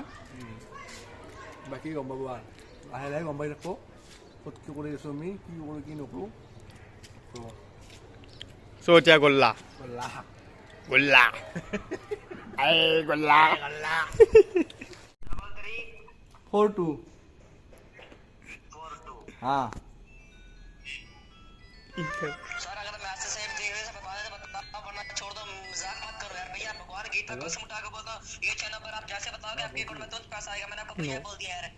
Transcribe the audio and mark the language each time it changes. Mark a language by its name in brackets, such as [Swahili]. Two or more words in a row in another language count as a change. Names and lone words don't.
[Assamese] বাকী গম পাব আৰু লাহে লাহে গম পাই থাকোঁ ক'ত কি কৰি আছোঁ আমি কি কৰোঁ কি নকৰোঁ চ' এতিয়া গল্লা গল্লা গল্লা গল্লা [Hindi] 4-2 हाँ सर अगर मैसेज सेव देख रहे हैं बता दे बता वरना छोड़ दो मजाक मत करो यार भैया भगवान गीता कसम उठा के बोलता ये चैनल पर आप जैसे बताओगे आपके अकाउंट में तुरंत पैसा आएगा मैंने आपको भैया बोल दिया यार